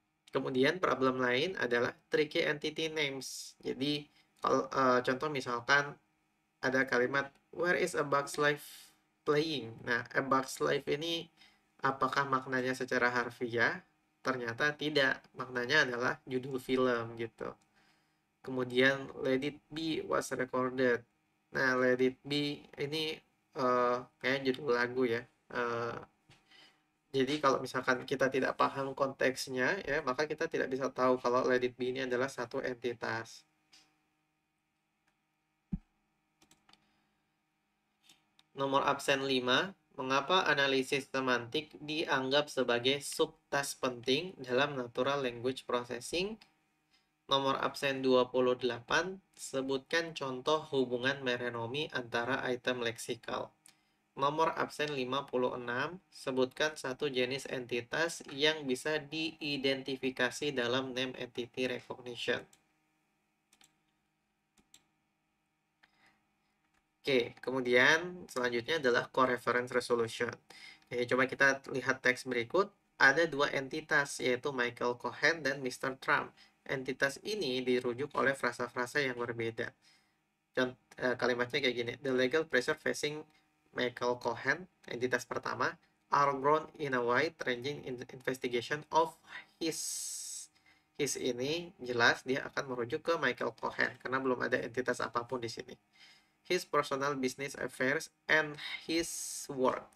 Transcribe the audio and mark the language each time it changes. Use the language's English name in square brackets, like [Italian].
[Indonesian] Kemudian problem lain adalah tricky entity names. Jadi kalau contoh misalkan ada kalimat [English] where is a bug's life playing. [Indonesian] Nah, a bug's life ini apakah maknanya secara harfiah? Ternyata tidak. Maknanya adalah judul film gitu. Kemudian [English] Let It Be was recorded. [Indonesian] Nah, Let It Be ini kayak judul lagu ya. Jadi kalau misalkan kita tidak paham konteksnya ya, maka kita tidak bisa tahu kalau Let It Be ini adalah satu entitas. Nomor absen 5, mengapa analisis semantik dianggap sebagai subtas penting dalam natural language processing? Nomor absen 28, sebutkan contoh hubungan merenomi antara item leksikal. Nomor absen 56, sebutkan satu jenis entitas yang bisa diidentifikasi dalam name entity recognition. Oke, kemudian selanjutnya adalah core reference resolution. Oke, coba kita lihat teks berikut. Ada dua entitas, yaitu Michael Cohen dan Mr. Trump. entitas ini dirujuk oleh frasa-frasa yang berbeda. Kalimatnya kayak gini. [English] The legal pressure facing Michael Cohen, [Indonesian] entitas pertama, [English] are ground in a wide-ranging investigation of his. [Indonesian] His ini jelas dia akan merujuk ke Michael Cohen karena belum ada entitas apapun di sini. [English] His personal business affairs and his work.